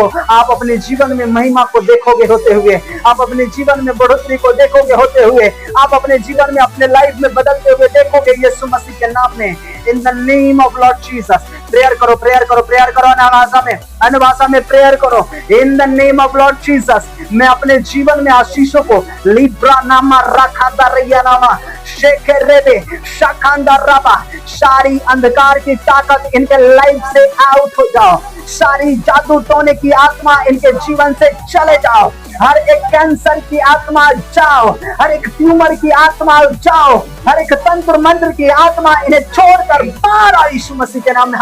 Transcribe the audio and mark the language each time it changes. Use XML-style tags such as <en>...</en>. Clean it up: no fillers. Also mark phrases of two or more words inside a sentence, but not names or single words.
<hi>आप अपने जीवन में महिमा को देखोगे होते हुए, आप अपने जीवन में बढ़ोतरी को देखोगे होते हुए, आप अपने जीवन में, अपने लाइफ में बदलते हुए देखोगे यीशु मसीह के नाम में।</hi> <en>in the name of Lord Jesus.</en> <hi>प्रेयर करो, प्रेयर करो, प्रेयर करो, अन्य भाषा में, अन्य भाषा में प्रेयर करो।</hi> <en>in the name of Lord Jesus.</en> <hi>मैं अपने जीवन में आशीषों को लिब्रा नामा रखादा रिया नामा शेखे रेबे शाखांदा राबा, सारी अंधकार की ताकत इनके लाइफ से आउट हो जाओ। सारी जादू टोने की आत्मा इनके जीवन से चले जाओ। हर एक कैंसर की आत्मा जाओ, हर एक ट्यूमर की आत्मा जाओ, हर एक तंत्र मंत्र की आत्मा इन्हें छोड़कर बाहर आओ यीशु मसीह के नाम में।</hi>